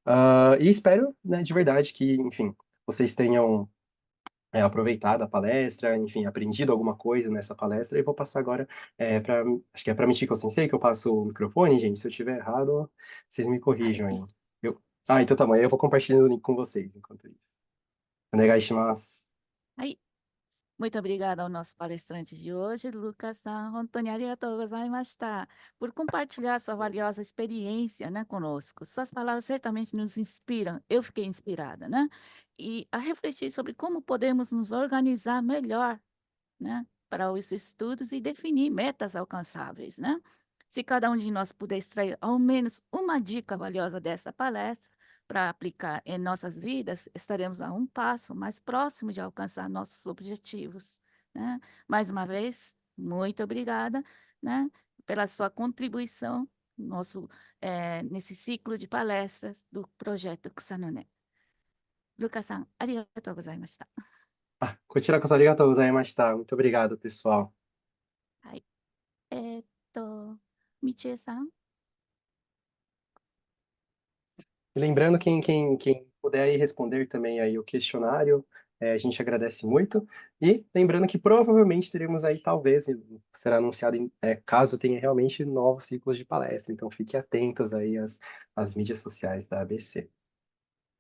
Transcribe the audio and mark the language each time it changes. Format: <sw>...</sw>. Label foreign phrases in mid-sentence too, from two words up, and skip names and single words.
<pt>E espero, né, de verdade que, enfim, vocês tenham aproveitado a palestra, enfim, aprendido alguma coisa nessa palestra, e vou passar agora para, acho que é para Michiko Sensei que eu passo o microfone, gente, se eu estiver errado, vocês me Ai, corrijam aí. Então tá bom, aí eu vou compartilhando o link com vocês enquanto isso.</pt> <ja>お願いします.</ja> <pt>ai, muito obrigada ao nosso palestrante de hoje, Lucas-san.</pt> <ja>本当にありがとうございました,</ja> <pt>por compartilhar sua valiosa experiência, né, conosco. Suas palavras certamente nos inspiram. Eu fiquei inspirada, né? E a refletir sobre como podemos nos organizar melhor, né, para os estudos e definir metas alcançáveis, né? Se cada um de nós puder extrair ao menos uma dica valiosa dessa palestra para aplicar em nossas vidas, estaremos a um passo mais próximo de alcançar nossos objetivos, né? Mais uma vez, muito obrigada, né, pela sua contribuição nesse ciclo de palestras do projeto Kusanone.</pt> <ja>Lucas-san、ありがとうございました. こちらこそありがとうございました.</ja> <pt>Muito obrigado, pessoal.</pt> <ja>はい。みちえさん。</ja> <pt>E lembrando, quem puder aí responder também aí o questionário, a gente agradece muito. E lembrando que provavelmente teremos aí, talvez, será anunciado, caso tenha realmente novos ciclos de palestra. Então fiquem atentos aí às mídias sociais da ABC.</pt>